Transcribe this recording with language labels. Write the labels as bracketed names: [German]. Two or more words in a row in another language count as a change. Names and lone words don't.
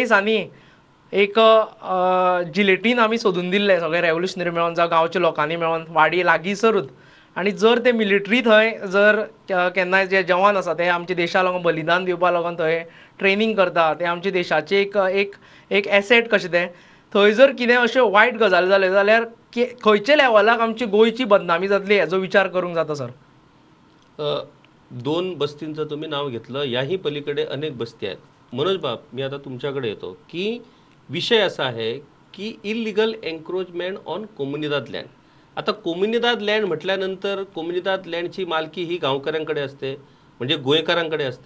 [Konkani] दिसांनी एक जिलेटीन आमी सोदून दिल्ले सगळे रेव्होल्युशनरी मेळोन जावं गांवच्या लोकांनी मेळोन वाडी लागींसरूच आनी जर ते मिलिटरी थंय जर केन्नाय जे जवान आसा ते आमच्या देशा लागून बलिदान दिवपा लागून थंय ट्रेनींग करता ते आमच्या देशाचे एक एसेट कशें तें थंय जर कितें अश्यो वायट गजाली जाल्यो जाल्यार खंयच्या लेवलाक आमची गोंयची बदनामी जातली हेजो विचार करूंक जाता सर. [Marathi] 2 बस्तींचं तुम्ही नाव घेतलं याही पलीकडे अनेक बस्ती आहेत. मनोज बाप मी आता तुमच्याकडे येतो की विषय असा आहे की [English] illegal encroachment on comunidad land. [Marathi] आता [English] comunidad land [Marathi] म्हटल्यानंतर कोमुनिदाद लँडची मालकी ही गावकऱ्यांकडे असते म्हणजे गोयकरांकडे असते.